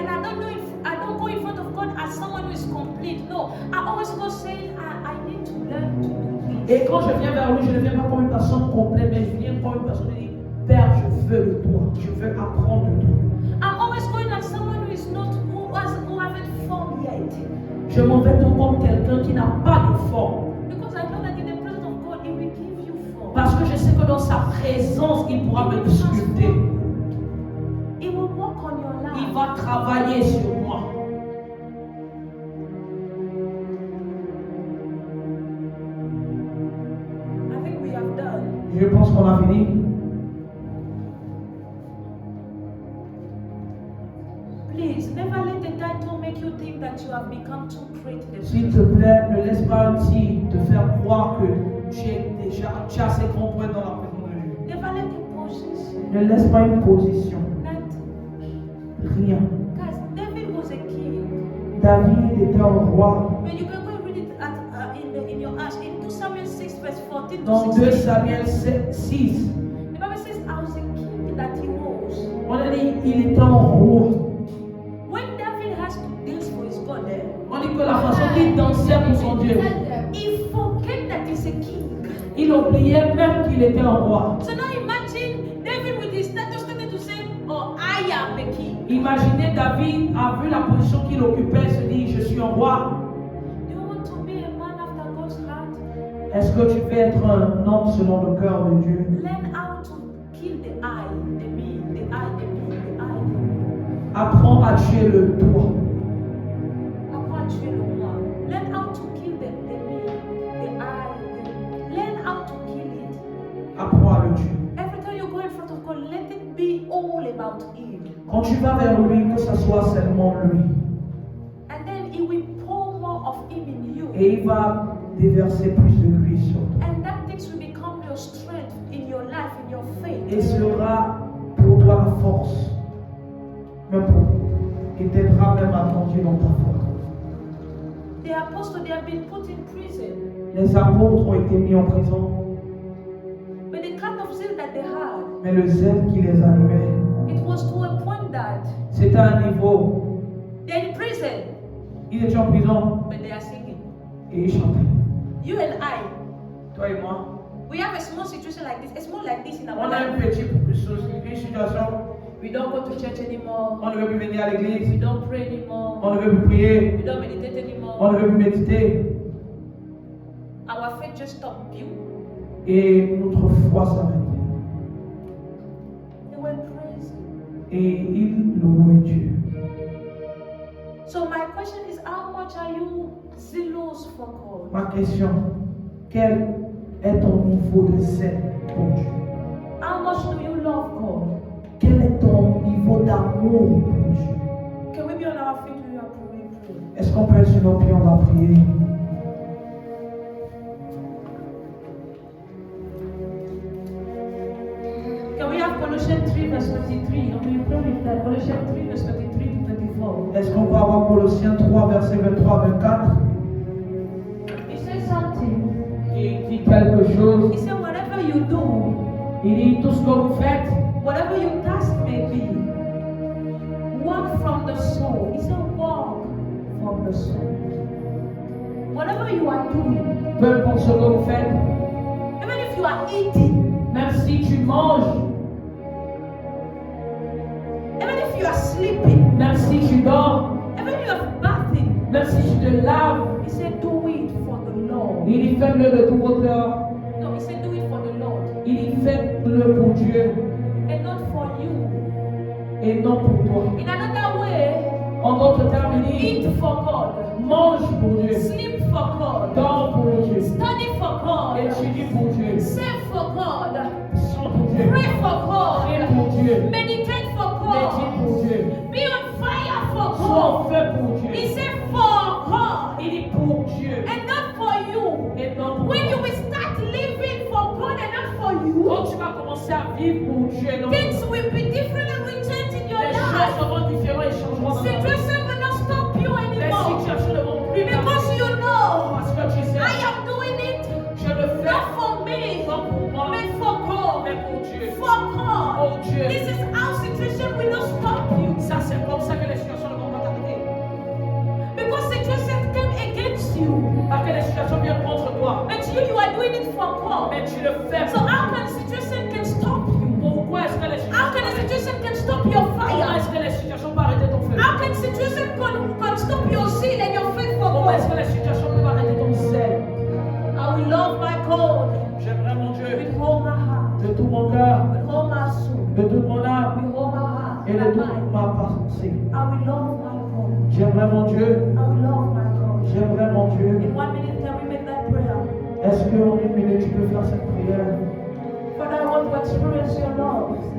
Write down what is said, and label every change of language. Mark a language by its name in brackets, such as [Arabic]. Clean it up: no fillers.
[English] And [French] là. [English] I don't go in front of God as someone who is complete. No, I always go saying I need to learn to do this. [French] Et quand je viens vers lui, je ne viens pas comme une personne complète, mais je viens comme une personne qui dit, Père, je veux de toi, je veux apprendre de toi. [English] I'm always going as someone who is not who haven't formed yet. [French] Je m'en vais tout comme quelqu'un qui n'a pas de forme. [English] Because I know that in the presence of God, He will give you form. [French] Parce que je sais que dans sa présence, il pourra me sculpter. [English] He will work on your life. [French] Il va travailler sur moi. [English] I think we have done. [French] Je pense qu'on a fini. [English] Please never let the title make you think that you have become too great in the [French] S'il [English] presence. [French] te plaît, ne laisse pas un titre te faire croire que tu as assez grand pour être dans la présence de Dieu. [English] Never let the position. [French] Ne laisse pas une position, [English] That [French] rien. [English] guys, David was a king. [French] David était un roi. [English] When you can go and read it in your ash in 2 Samuel 6 verse 14 to [French] Dans 2 [English] 16. [French] Samuel 6, [English] The Bible says, I was a king that he was. [French] on a dit il était un roi. [English] When David has to dance for his God, [French] On dit que la façon qu'il dansait pour son Dieu, [English] he forget that he's a king. [French] il oubliait même qu'il était un roi. [English] So now imagine David with his status started to say, oh, I am the king. [French] Imaginez David a vu la position qu'il occupait, se dit je suis un roi. [English] Do you want to be a man after God's heart? [French] Est-ce que tu veux être un homme selon le cœur de Dieu? [English] Learn how to kill the I, the me, the I, the me, the I, the me. [French] Apprends à tuer le toi. Apprends à tuer le moi. [English] Learn how to kill the me, the I, the me. Learn how to kill it. [French] Apprends à le tuer. [English] Every time you go in front of God, let it be all about Him. [French] Quand tu vas vers lui, que ce soit seulement lui. [English] And then He will pour more of Him in you. [French] Et il va déverser plus de lui sur toi. [English] And that things will become your strength in your life, in your faith. [French] Et sera pour toi la force. Même pour. Et t'aidera même à grandir dans ta foi. [English] The apostles, they have been put in prison. [French] Les apôtres ont été mis en prison. [English] But the kind of zeal that they had, [French] Mais le zèle qui les animait, [English] it was was to a point that [French] C'était à un niveau. [English] they're in prison, [French] Il était en prison [English] but they are singing. [French] et il chantait. [English] You and I, [French] Toi et moi, [English] we have a small situation like this. It's more like this in our [French] on a une [English] life. [French] petite situation. [English] We don't go to church anymore. [French] On ne veut plus venir à [English] We [French] l'église. [English] don't pray anymore. [French] On ne veut plus prier. [English] We don't meditate [French] On [English] anymore. [French] ne veut plus méditer. [English] Our faith just stopped. You. [French] Et notre foi s'arrête. [English] They were praising. [French] Et il louait Dieu. [English] So my question is, how much are you zealous for God? [French] Ma question, quel est ton niveau de zèle pour Dieu? [English] How much do you love God? [French] Quel est ton niveau d'amour pour Dieu? [English] Can we be on our feet when we are praying? [French] Est-ce qu'on peut être sur nos pieds, on va prier? [English] Can we have Colossians 3 verse 23? And we pray with that. Colossians 3 verse 23 to 24. [French] Est-ce qu'on peut avoir Colossiens 3, versets 23 à 24? [English] He says something. [French] Il dit quelque chose. [English] He said, whatever you do, [French] Il dit tout ce que vous faites, [English] whatever your task may be, walk from the soul. He said, walk from the soul. Whatever you are doing, [French] peu importe ce que vous faites, [English] even if you are eating, [French] même si tu manges, [English] even if you are sleeping, [French] même si tu dors, [English] even if you are bathing, [French] même si tu te laves, [English] he said, do it for the Lord. [French] il dit faites-le de tout votre cœur. [English] No, he said, do it for the Lord [French] Il dit faites-le pour Dieu [English] and not for you. [French] et non pour toi. [English] In another way, [French] En d'autres termes, il dit [English] eat for God, [French] mange pour Dieu, [English] sleep for God, [French] dors pour Dieu, [English] study for God, [French] étudie pour Dieu, [English] save for God, [French] chante pour Dieu, [English] pray for [French] prie [English] God, [French] pour Dieu, [English] meditate for [French] médite [English] God, [French] pour Dieu, [English] be on fire for [French] sois en [English] God. [French] feu pour [English] He [French] Dieu. [English] said for God [French] Il dit pour Dieu [English] and not for you. [French] et non pour [English] When you [French] toi. [English] will start living for God and not for you, [French] Quand tu vas commencer à vivre pour Dieu et non pour [English] things [French] toi, [English] will be different and will change in your [French] les choses [English] life. [French] seront différentes et changeront dans ta vie. [English] Situation will not stop you [French] Les [English] anymore [French] situations ne vont plus [English] because [French] t'arrêter. [English] you know [French] Parce que tu sais, [English] I am doing it [French] je le fais [English] not for me, [French] non pour moi, [English] but for God. [French] mais pour Dieu. [English] For God. [French] Oh Dieu. [English] This is how situation will not stop you. [French] Ça, c'est comme ça que les situations ne vont pas t'arrêter. [English] Because situation came against you. [French] Parce que les situations viennent contre toi. [English] But you are doing it for God. [French] Mais tu le fais. [English] So how can situation can stop you? [French] Pourquoi est-ce que les [English] How can a situation can stop your [French] Comment [English] fire? [French] est-ce que les situations peuvent arrêter ton feu? [English] How can situation can stop your zeal and your faith for [French] Comment est-ce que [English] God? [French] les situations peuvent arrêter ton zèle? [English] I will love my God [French] J'aimerais mon Dieu [English] with all my heart, [French] de tout mon cœur, [English] with all my soul, [French] de toute mon âme [English] with all my heart [French] et de [English] my [French] toute ma pensée. [English] I will love my God. [French] J'aimerais mon Dieu, [English] I will love my God. [French] j'aimerais mon Dieu. [English] In 1 minute, can we make that prayer? [French] Est-ce qu'en une minute tu peux faire cette prière? [English] Father, I want to experience your love.